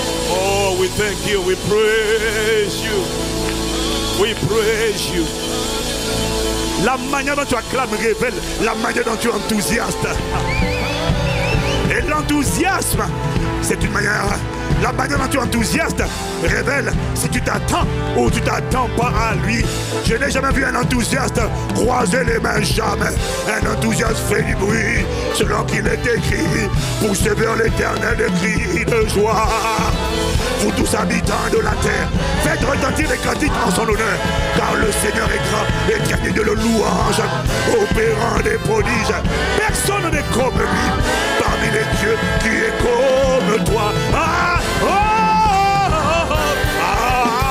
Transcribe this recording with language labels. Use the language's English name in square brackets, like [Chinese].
[English] Oh, we thank you, we praise you, we praise you. [French] La manière dont tu acclames révèle la manière dont tu es enthousiaste. Et l'enthousiasme, c'est une manière. La manière dont tu es enthousiaste révèle si tu t'attends ou tu t'attends pas à lui. Je n'ai jamais vu un enthousiaste croiser les mains, jamais. Un enthousiaste fait du bruit, selon qu'il est écrit. Poussez vers l'éternel des cris de joie. Vous tous habitants de la terre, faites retentir les cantiques en son honneur, car le Seigneur est grand et digne de le louange, opérant des prodiges. Personne n'est comme lui, parmi les dieux qui est comme toi. Ah, oh, oh, oh, ah,